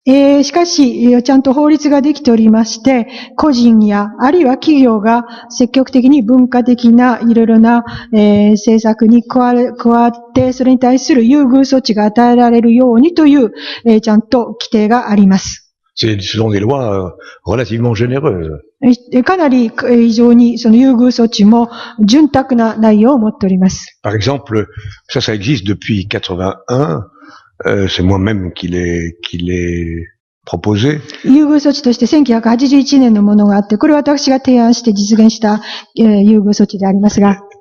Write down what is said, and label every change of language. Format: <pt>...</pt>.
<ja>しかし、ちゃんと法律ができておりまして、個人や、あるいは企業が積極的に文化的ないろいろな、政策に加わって、それに対する優遇措置が与えられるようにという、ちゃんと規定があります。</ja> <fr>Ce sont des lois relativement généreuses.</fr> <ja>かなり非常にその優遇措置も潤沢な内容を持っております。</ja> <fr>Par exemple, ça existe depuis 81. C'est moi-même qui l'ai proposé.</fr> <ja>優遇措置として1981年のものがあって、これは私が提案して実現した優遇措置でありますが。</ja>